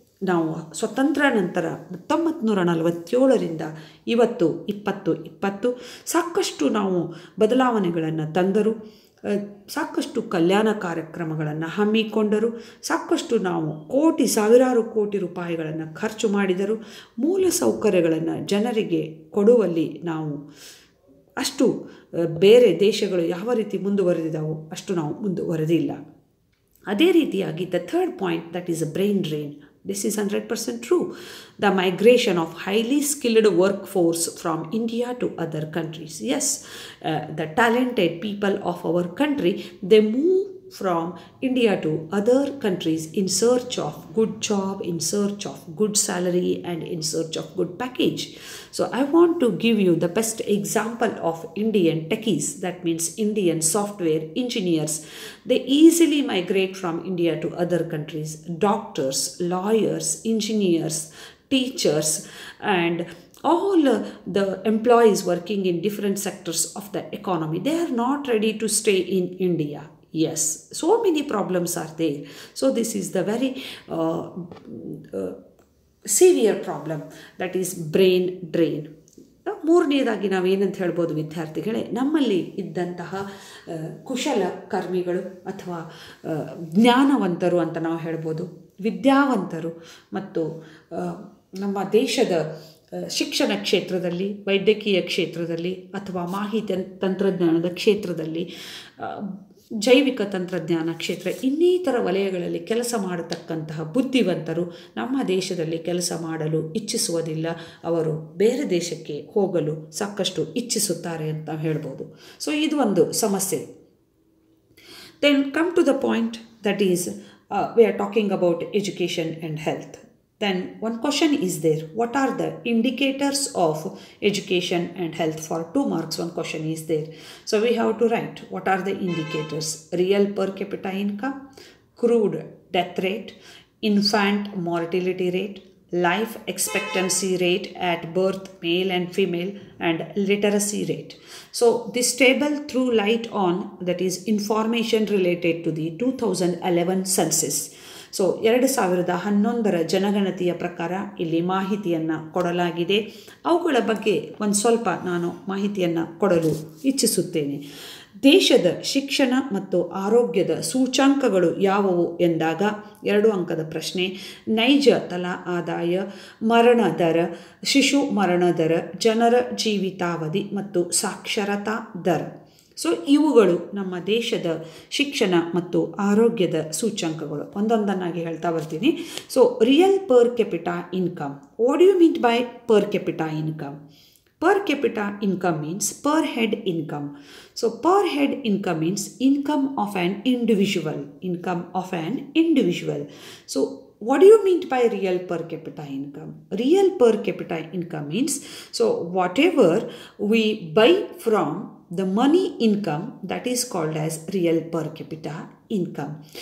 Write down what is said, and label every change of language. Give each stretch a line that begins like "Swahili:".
Kannada: ನಾವು ಸ್ವತಂತ್ರ ನಂತರ 1947ರಿಂದ ಇವತ್ತು 2020 ಸಾಕಷ್ಟು ನಾವು ಬದಲಾವಣೆಗಳನ್ನು ತಂದರು, ಸಾಕಷ್ಟು ಕಲ್ಯಾಣ ಕಾರ್ಯಕ್ರಮಗಳನ್ನು ಹಮ್ಮಿಕೊಂಡರು, ಸಾಕಷ್ಟು ನಾವು ಸಾವಿರಾರು ಕೋಟಿ ರೂಪಾಯಿಗಳನ್ನು ಖರ್ಚು ಮಾಡಿದರು. ಮೂಲ ಸೌಕರ್ಯಗಳನ್ನು ಜನರಿಗೆ ಕೊಡುವಲ್ಲಿ ನಾವು ಅಷ್ಟು ಬೇರೆ ದೇಶಗಳು ಯಾವ ರೀತಿ ಮುಂದುವರೆದಿದ್ದಾವೋ ಅಷ್ಟು ನಾವು ಮುಂದುವರೆದಿಲ್ಲ. ಅದೇ ರೀತಿಯಾಗಿ
English: The third point, that is a brain drain. This is 100% true. The migration of highly skilled workforce from India to other countries. Yes, the talented people of our country, they move from India to other countries in search of good job, in search of good salary, and in search of good package. So I want to give you the best example of Indian techies, that means Indian software engineers. They easily migrate from India to other countries. Doctors, lawyers, engineers, teachers, and all the employees working in different sectors of the economy, they are not ready to stay in India. Yes, so many problems are there. So this is the very severe problem, that is brain drain.
Kannada: ಮೂರನೇದಾಗಿ ನಾವೇನಂತ ಹೇಳ್ಬೋದು ವಿದ್ಯಾರ್ಥಿಗಳೇ, ನಮ್ಮಲ್ಲಿ ಇದ್ದಂತಹ ಕುಶಲ ಕರ್ಮಿಗಳು ಅಥವಾ ಜ್ಞಾನವಂತರು ಅಂತ ನಾವು ಹೇಳ್ಬೋದು, ವಿದ್ಯಾವಂತರು ಮತ್ತು ನಮ್ಮ ದೇಶದ ಶಿಕ್ಷಣ ಕ್ಷೇತ್ರದಲ್ಲಿ, ವೈದ್ಯಕೀಯ ಕ್ಷೇತ್ರದಲ್ಲಿ ಅಥವಾ ಮಾಹಿತಿ ತಂತ್ರಜ್ಞಾನದ ಕ್ಷೇತ್ರದಲ್ಲಿ, ಜೈವಿಕ ತಂತ್ರಜ್ಞಾನ ಕ್ಷೇತ್ರ, ಇನ್ನಿತರ ವಲಯಗಳಲ್ಲಿ ಕೆಲಸ ಮಾಡತಕ್ಕಂತಹ ಬುದ್ಧಿವಂತರು ನಮ್ಮ ದೇಶದಲ್ಲಿ ಕೆಲಸ ಮಾಡಲು ಇಚ್ಛಿಸುವುದಿಲ್ಲ. ಅವರು ಬೇರೆ ದೇಶಕ್ಕೆ ಹೋಗಲು ಸಾಕಷ್ಟು ಇಚ್ಛಿಸುತ್ತಾರೆ ಅಂತ ಹೇಳ್ಬೋದು.
English: so
Kannada: ಇದು ಒಂದು ಸಮಸ್ಯೆ.
English: Then come to the point, that is we are talking about education and health. Then one question is there, what are the indicators of education and health? For 2 marks, one question is there. So we have to write, what are the indicators? Real per capita income, crude death rate, infant mortality rate, life expectancy rate at birth, male and female, and literacy rate. So this table threw light on, that is information related to the 2011 census.
Kannada: So 2011ರ ಜನಗಣತಿಯ ಪ್ರಕಾರ ಇಲ್ಲಿ ಮಾಹಿತಿಯನ್ನು ಕೊಡಲಾಗಿದೆ. ಅವುಗಳ ಬಗ್ಗೆ ಒಂದು ಸ್ವಲ್ಪ ನಾನು ಮಾಹಿತಿಯನ್ನು ಕೊಡಲು ಇಚ್ಛಿಸುತ್ತೇನೆ. ದೇಶದ ಶಿಕ್ಷಣ ಮತ್ತು ಆರೋಗ್ಯದ ಸೂಚ್ಯಂಕಗಳು ಯಾವುವು ಎಂದಾಗ 2 ಅಂಕದ ಪ್ರಶ್ನೆ. ನೈಜ ತಲಾ ಆದಾಯ, ಮರಣ ದರ, ಶಿಶು ಮರಣ ದರ, ಜನರ ಜೀವಿತಾವಧಿ ಮತ್ತು ಸಾಕ್ಷರತಾ ದರ. ಸೊ ಇವುಗಳು ನಮ್ಮ ದೇಶದ ಶಿಕ್ಷಣ ಮತ್ತು ಆರೋಗ್ಯದ ಸೂಚ್ಯಂಕಗಳು. ಒಂದೊಂದನ್ನಾಗಿ ಹೇಳ್ತಾ ಬರ್ತೀನಿ.
English: So real per capita income. What do you mean by per capita income? Per capita income means per head income. So per head income means income of an individual. Income of an individual. So what do you mean by real per capita income? Real per capita income means, so whatever we buy from the money income, that is called as real per capita income.